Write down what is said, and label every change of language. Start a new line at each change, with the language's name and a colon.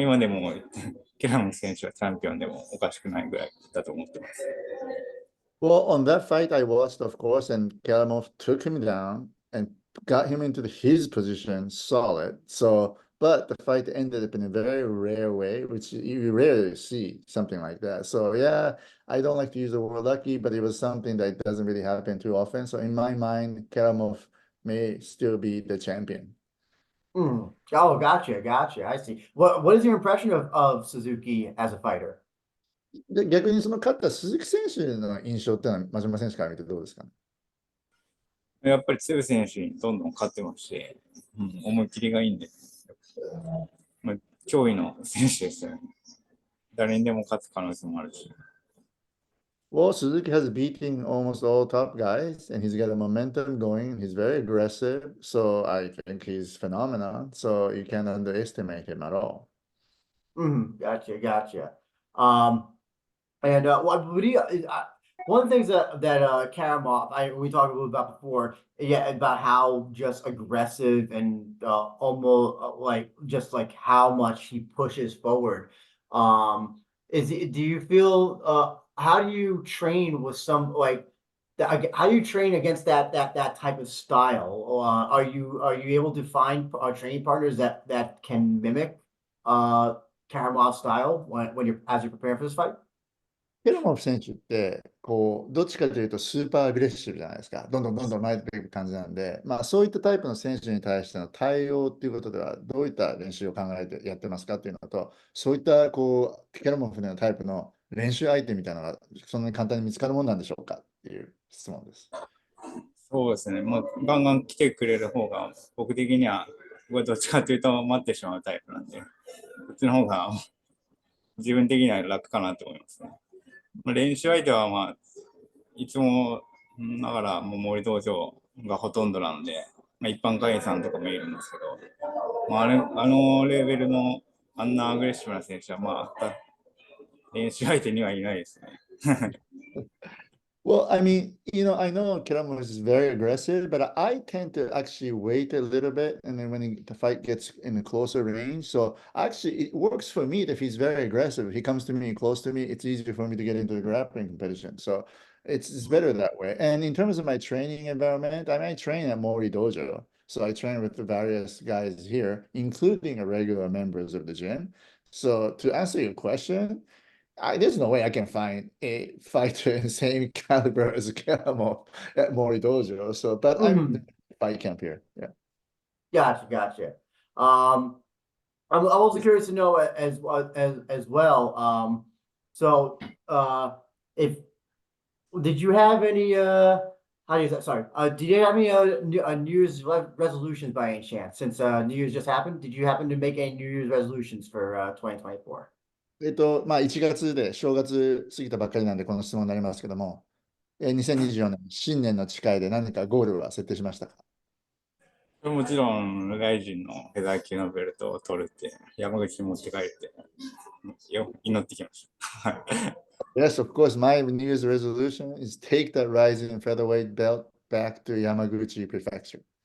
Japanese: 今でもケラム選手はチャンピオンでもおかしくないぐらいだと思ってます。
English: Well, on that fight I watched, of course, and Karamov took him down and got him into his position solid. But the fight ended up in a very rare way, which you rarely see something like that. So yeah, I don't like to use the word lucky, but it was something that doesn't really happen too often. So in my mind, Karamov may still be the champion. Oh, gotcha. I see. What is your impression of Suzuki as a fighter?
Japanese: で、逆にその勝った鈴木選手の印象っていうのは、真島選手から見てどうですかね？やっぱり強い選手にどんどん勝ってますし、思い切りがいいんで、脅威の選手ですよね。誰にでも勝つ可能性もあるし。
English: Well, Suzuki has beaten almost all top guys, and he's got a momentum going. He's very aggressive, so I think he's phenomenal. So you can't underestimate him at all. Gotcha. And one of the things that Karamov, we talked a little about before, about how just aggressive and almost like how much he pushes forward. do you feel how do you train with some like how do you train against that type of style? Are you able to find training partners that can mimic Karamov style when you're as you're preparing for this fight?
Japanese: ケラモフ選手って、こう、どっちかというとスーパーアグレッシブじゃないですか。どんどんどんどん前に出ていく感じなんで、まあそういったタイプの選手に対しての対応っていうことでは、どういった練習を考えてやってますかっていうのと、そういったこう、ケラモフのタイプの練習相手みたいなのが、そんなに簡単に見つかるもんなんでしょうかっていう質問です。そうですね。まあ、ガンガン来てくれる方が、僕的には、僕はどっちかというと待ってしまうタイプなんで、こっちの方が自分的には楽かなと思いますね。まあ、練習相手は、まあ、いつも、だからもう森道場がほとんどなので、まあ、一般会員さんとかもいるんですけど、まあ、あのレベルのあんなアグレッシブな選手は、まあ、練習相手にはいないですね。
English: Well, I mean, I know Karamu is very aggressive, but I tend to actually wait a little bit, and then when the fight gets in a closer range, so actually it works for me if he's very aggressive. If he comes to me close to me, it's easier for me to get into the grappling competition. So it's better that way. And in terms of my training environment, I might train at Mori Dojo. So I train with the various guys here, including regular members of the gym. So to answer your question, there's no way I can find a fighter in the same caliber as Karamo at Mori Dojo. So, but I'm in the fight camp here. Yeah. Gotcha. Um, I'm also curious to know as well. So if did you have any how do you say sorry? Did you have any New Year's resolutions by any chance? Since New Year's just happened, did you happen to make any New Year's resolutions for 2024?
Japanese: まあ、1月で正月過ぎたばっかりなんで、この質問になりますけども、2024年、新年の誓いで何かゴールは設定しましたか？もちろん、ライジンのフェザー級のベルトを取るって、山口に持って帰って、祈ってきました。
English: Yes, of course. My New Year's resolution is take that rising featherweight belt back to Yamaguchi Prefecture.